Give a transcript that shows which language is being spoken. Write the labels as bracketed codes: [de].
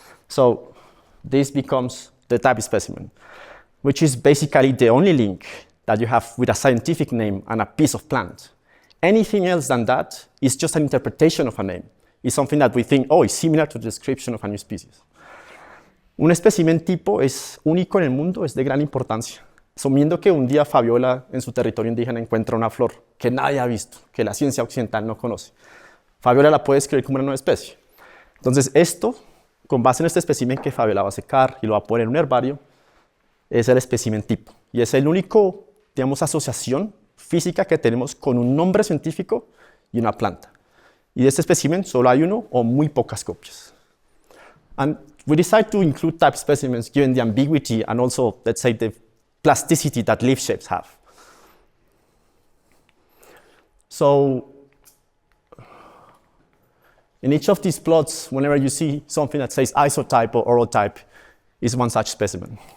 [en] So this becomes the type specimen, which is basically the only link that you have with a scientific name and a piece of plant. Anything else than that is just an interpretation of a name. It's something that we think, oh, it's similar to the description of a new species. [es] Un espécimen tipo es único en el mundo, es de gran importancia. Asumiendo que un día Fabiola en su territorio indígena encuentra una flor que nadie ha visto, que la ciencia occidental no conoce. Fabiola la puede describir como una nueva especie. Entonces esto, con base en este espécimen que Fabiola va a secar y lo va a poner en un herbario, es el espécimen tipo. Y es el único, digamos, asociación física que tenemos con un nombre científico y una planta. Y de este espécimen solo hay uno o muy pocas copias. [en] And we decide to include type specimens given the ambiguity and also, let's say, the plasticity that leaf shapes have. So, in each of these plots, whenever you see something that says isotype or orotype, is one such specimen.